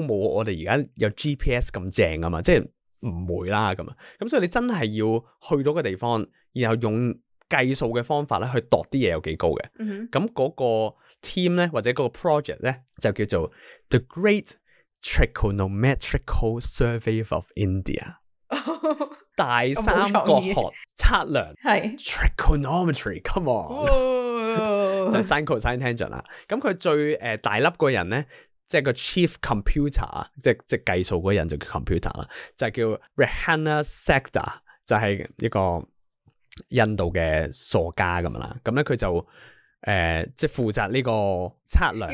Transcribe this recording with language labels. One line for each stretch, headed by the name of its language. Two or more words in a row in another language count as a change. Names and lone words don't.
Cantonese: 冇我哋而家有 GPS 咁正啊嘛，即係唔會啦咁所以你真係要去到個地方，然後用計數嘅方法咧去度啲嘢有幾高嘅，咁嗰個 team 咧或者嗰個 project 咧就叫做 The Great Trigonometrical Survey of India 大三角學測量係 Trigonometry，
English: come on
Cantonese: 就係
English: sin cosine tangent
Cantonese: 啦。咁佢最大粒個人咧，即係個
English: chief computer，
Cantonese: 即係計數嗰人就叫 computer 啦，就係叫 Rehana Sekdar，就係一個印度嘅數學家咁啦。咁咧佢就即係負責呢個測量，